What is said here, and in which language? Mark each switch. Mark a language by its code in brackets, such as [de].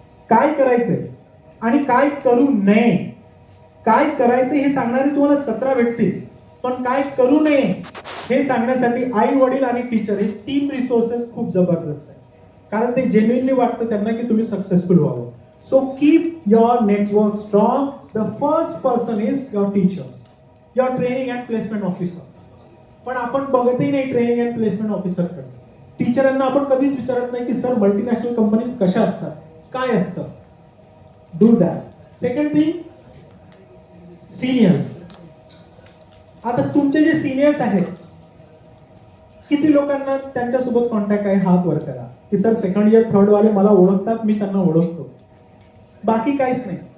[mr] काय करायचंय आणि काय करू नये, काय करायचं हे सांगणारे तुम्हाला 17 भेटतील, पण काय करू नये हे सांगण्यासाठी आई वडील आणि टीचर हे 3 रिसोर्सेस खूप जबरदस्त आहे, कारण ते जेन्युइनली वाटतं त्यांना की तुम्ही सक्सेसफुल व्हावं. [en] So keep your network strong. The first person is your teachers, your training and placement officer. [mr] पण आपण बघतही नाही ट्रेनिंग अँड प्लेसमेंट ऑफिसरकडे. टीचरांना आपण कधीच विचारत नाही की सर मल्टीनॅशनल कंपनीज कशा असतात, काय असतं. [en] Do that. Second thing, [mr] seniors. आता तुमचे जे सिनियर्स आहेत, किती लोकांना त्यांच्यासोबत कॉन्टॅक्ट आहे, हात वर करा की सर सेकंड इयर थर्ड वाले मला ओळखतात, मी त्यांना ओळखतो. बाकी काहीच नाही.